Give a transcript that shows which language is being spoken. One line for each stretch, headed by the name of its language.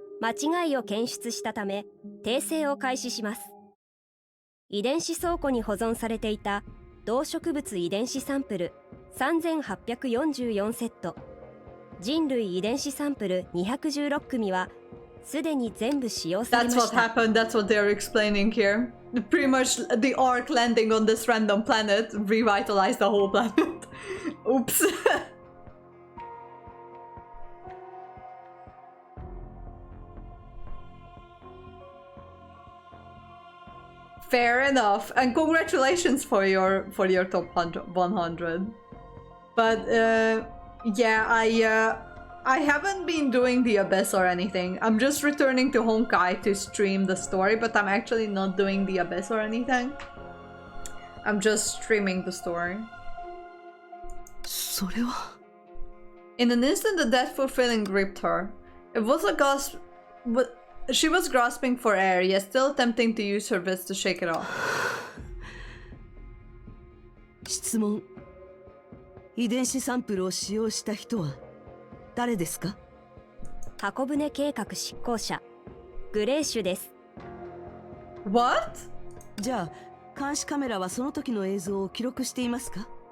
Japanese: 間違いを検出したため訂正を開始します。遺伝子倉庫に保存されていた動植物遺伝子サンプル3844セット、人類遺伝子サンプル216組はすでに全部使用されまし
English: what
Japanese: た。
English: happened. That's what they're explaining here. Pretty much the Ark landing on this random planet revitalized the whole planet. Oops. Fair enough, and congratulations for your top 100. But yeah, I haven't been doing the Abyss or anything. I'm just returning to Honkai to stream the story, but I'm actually not doing the Abyss or anything. I'm just streaming the story.
Japanese: それは
English: In an instant, the deathful feeling gripped her. It was a gasp, but she was grasping for air, yet still attempting to use her wits to shake it off.
Japanese: 質問。遺伝子サンプルを使用した人は誰ですか？箱舟計画執行者グレーシュです。
English: What?
Japanese: じゃあ監視カメラはその時の映像を記録していますか？